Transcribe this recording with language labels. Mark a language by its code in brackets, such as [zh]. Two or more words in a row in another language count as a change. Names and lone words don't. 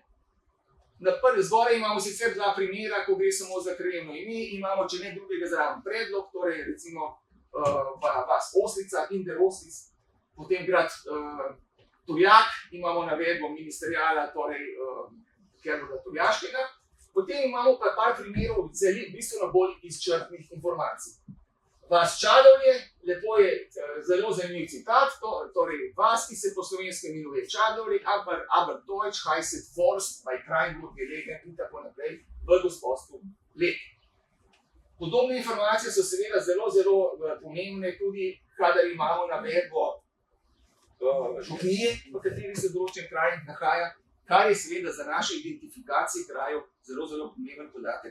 [sl] Zgoraj imamo sicer dva primera, ko gre samo za krajevno ime, imamo, če ne drugega, zraven predlog, torej recimo vas Oslica, Inder Oslic, potem grad Turjak, imamo navedbo ministeriala, torej Hervoda Turjaškega. Potem imamo pa par primerov bistveno bolj izčrpnih informacij. Vas Čadovlje, lepo je zelo zanimiv citat, torej vas, ki se po slovenskem imenuje Čadovlje, [de] aber Deutsch heißt Forst bei Krajnburg gelegen [sl] in tako naprej v gospodstvu Lek. Podobne informacije so seveda zelo pomembne tudi, kadar imamo navedbo župnije, v kateri se določen kraj nahaja, kar je seveda za naše identifikacije krajev zelo pomemben podatek.